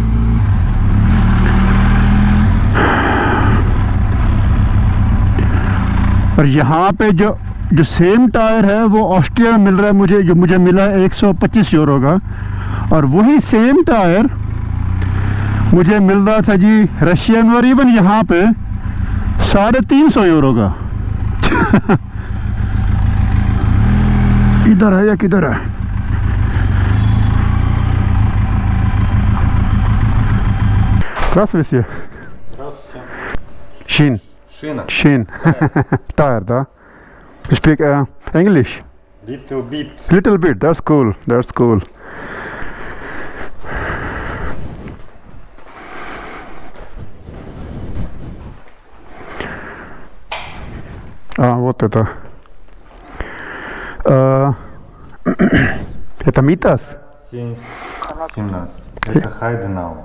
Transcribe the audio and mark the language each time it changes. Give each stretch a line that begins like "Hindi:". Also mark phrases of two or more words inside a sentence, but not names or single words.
Hindi: और यहाँ पे जो
English: same tire
Hindi: है वो ऑस्ट्रिया में मिल रहा है मुझे, जो मुझे मिला है 125 यूरो का। और वही
English: same tire
Hindi: मुझे मिल रहा था जी रशिया में, और इवन यहाँ पे 350 यूरो का। इधर है या किधर है?
Russian: Здравствуйте. Здравствуйте. Шин. Шина. Шин. Tire, да?
English: You speak English? Little bit. Little bit. That's cool. That's cool.
Russian: Вот это. Это Митас? 17. Это Хайденау.